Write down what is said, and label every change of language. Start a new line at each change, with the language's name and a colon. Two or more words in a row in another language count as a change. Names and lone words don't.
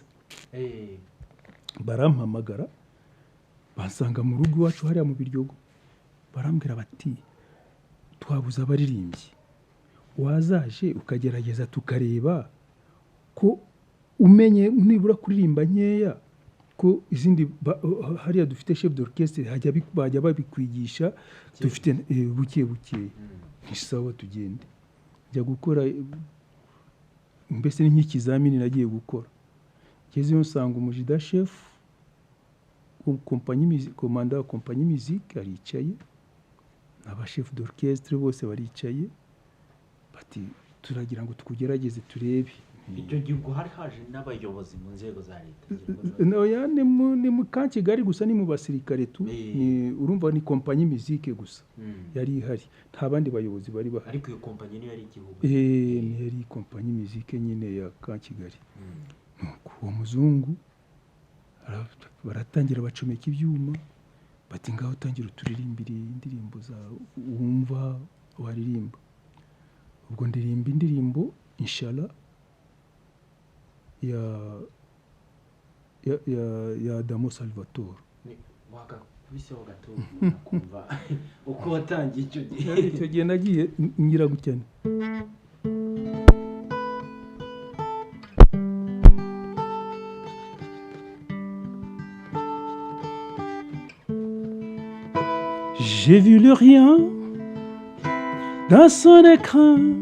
Kinyarwanda: Barampamagara basanga mu rugo iwacu hariya mu Biryogo, barambwira bati twabuze abaririmbyi, wazaje ukagerageza tukareba ko umenye nibura kuririmba nkeya, ko izindi hariya dufite
French: chef d'orchestre
Kinyarwanda: bajya babikwigisha dufite buke ntisawa tugende. Njya gukora mbese ni nk'ikizamini nagiye gukora, ngezeyo nsanga umujida chef komanda wa
French: compagnie musique
Kinyarwanda: aricaye, aba
French: chef d'orchestre
Kinyarwanda: bose baricaye, bati turagira ngo tukugerageze turebe. Icyo gihe ubwo hari haje n'abayobozi mu nzego za leta? Ni mu ka Kigali gusa, ni mu basirikare tu, urumva ni
French: compagnie musique
Kinyarwanda: gusa yari ihari, nta bandi bayobozi bari bahari. Ariko iyo compagnie niyo yari igihugu? Ni yari
French: compagnie musique
Kinyarwanda: nyine ya ka Kigali. Nuko uwo muzungu baratangira bacomeka ibyuma, bati ngaho tangira uturirimbire indirimbo zawe wumva waririmba. Ubwo ndirimba indirimbo Inshallah ya Adamo Salvatore. Wakabiseho gato nakumva uko watangiye icyo gihe. Icyo gihe nagiye ngira gucyane.
French: J'ai vu le rien dans son écran